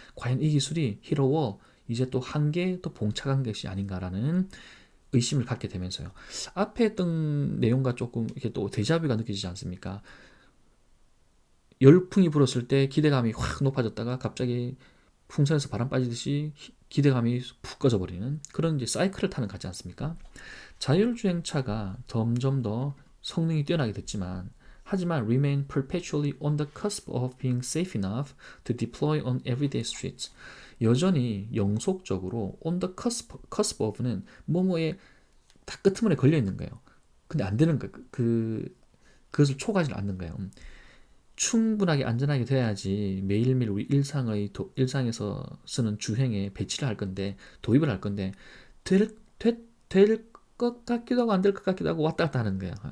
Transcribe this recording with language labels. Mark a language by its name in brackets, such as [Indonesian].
[Korean] 과연 이 기술이 [English] hit a wall [Korean] 이제 또 한계에 또 봉착한 것이 아닌가라는 의심을 갖게 되면서요. 앞에 했던 내용과 조금 이렇게 또 데자뷰가 느껴지지 않습니까? 열풍이 불었을 때 기대감이 확 높아졌다가 갑자기 풍선에서 바람 빠지듯이 기대감이 푹 꺼져버리는 그런 이제 사이클을 타는 것 같지 않습니까? 자율주행차가 점점 더 성능이 뛰어나게 됐지만 하지만 [English] remain perpetually on the cusp of being safe enough to deploy on everyday streets. [Korean] 여전히 영속적으로 [English] on the cusp of [Korean] 는 뭐뭐에 다 끄트머리에 걸려 있는 거예요. 근데 안 되는 거예요. 그것을 초과하지 않는 거예요. 충분하게 안전하게 돼야지 매일매일 우리 일상에서 쓰는 주행에 배치를 할 건데 도입을 할 건데 될 것 같기도 하고 안 될 것 같기도 하고 왔다 갔다 하는 거예요.